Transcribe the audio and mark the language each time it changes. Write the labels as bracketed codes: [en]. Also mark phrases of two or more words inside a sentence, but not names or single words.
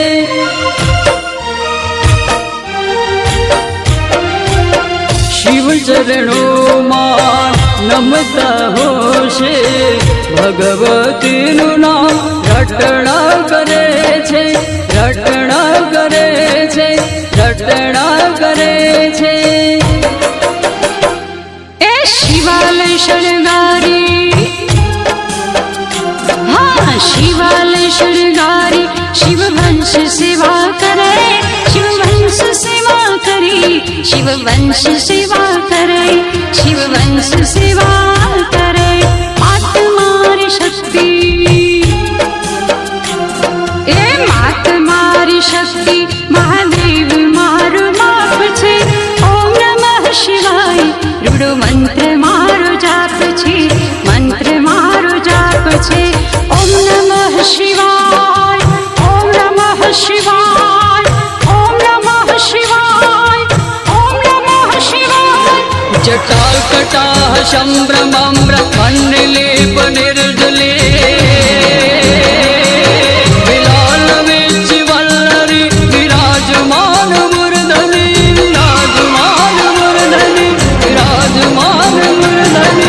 [gu] શિવ ચરણોમાં નમતા હોશે, ભગવતીનું નામ રટણા કરે છે, રટણા કરે છે, રટણા કરે છે. એ શિવાલય શણગારી, હા શિવાલય શણગારી શિવ વંશ સેવા કરે, શિવ વંશ શિવ વંશ સેવા કરે, શિવ વંશ સેવા કરે। માત મારી શક્તિ, એ માત મારી શક્તિ, મહાદેવ મારો બાપ છે। [sa] ओम नमः शिवाय [gu] રૂડો મંત્ર મારો જાપ છે, મંત્ર મારો જાપ છે। [sa] ओम नमः शिवाय, ओम नमः शिवाय, ओम नमः शिवाय, ओम नमः शिवाय। जटा कटाह संभ्रमम्र मण्डलेप निर्जले विलाल वेचि वल्लरी विराजमान मूर्धनि, विराजमान मूर्धनि, विराजमान मूर्धनि।